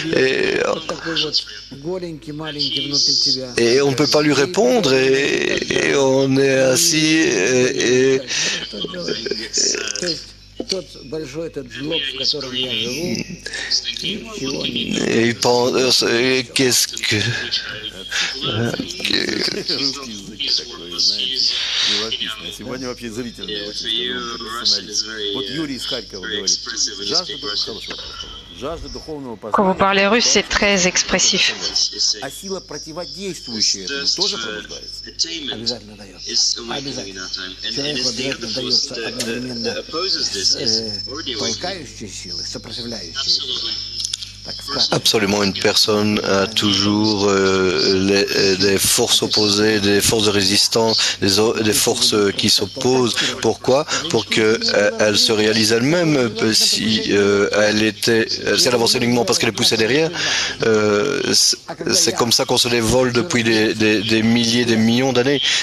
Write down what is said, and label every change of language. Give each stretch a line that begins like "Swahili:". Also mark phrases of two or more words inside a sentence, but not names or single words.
French: Et on ne peut pas lui répondre, et on est assis, et il pense, qu'est-ce que...
Russian: Русский язык такой, знаете, живописный. Сегодня вообще зрительный очень профессионалист. Вот Юрий из Харькова говорит, жажда духовного
French: Quand vous
Russian: познания,
French: parlez russe, c'est très expressif.
Russian: а сила, противодействующая этому, тоже пробуждается. Обязательно дает. Обязательно. Человеку обязательно дается одновременно толкающие силы, сопротивляющие.
French: Absolument, une personne a toujours des forces opposées, des forces de résistance, des forces qui s'opposent. Pourquoi? Pour qu'elle se réalise elle-même. Si elle avançait uniquement parce qu'elle est poussée derrière, c'est comme ça qu'on se dévole depuis des milliers, des millions d'années.